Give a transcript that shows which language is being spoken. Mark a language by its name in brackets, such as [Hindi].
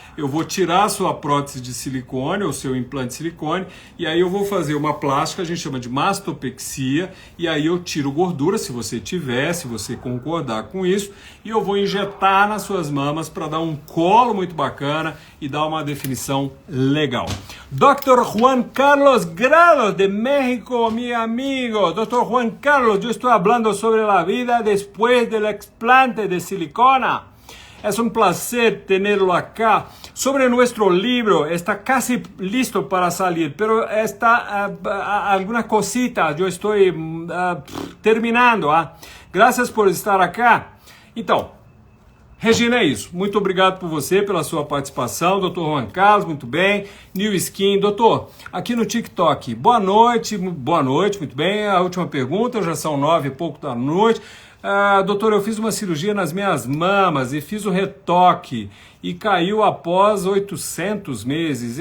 [Portuguese] Eu vou tirar a sua prótese de silicone, ou seu implante de silicone, e aí eu vou fazer uma plástica, a gente chama de mastopexia, e aí eu tiro gordura, se você tiver, se você concordar com isso, e eu vou injetar nas suas mamas para dar um colo muito bacana e dar uma definição legal. [Spanish] Dr. Juan Carlos Grados de México, mi amigo. Dr. Juan Carlos, yo estoy hablando sobre la vida después del explante de silicona. Es un placer tenerlo acá. Sobre nuestro libro, está casi listo para salir, pero está alguna cosita, yo estoy terminando. Gracias por estar acá. [Portuguese] Então, Regina, é isso. Muito obrigado por você, pela sua participação. Dr. Juan Carlos, muito bem. New Skin. Doutor, aqui no TikTok, boa noite, muito bem. A última pergunta, já são 9 e pouco da noite. Doutor, eu fiz uma cirurgia nas minhas mamas e fiz o retoque e caiu após 800 meses.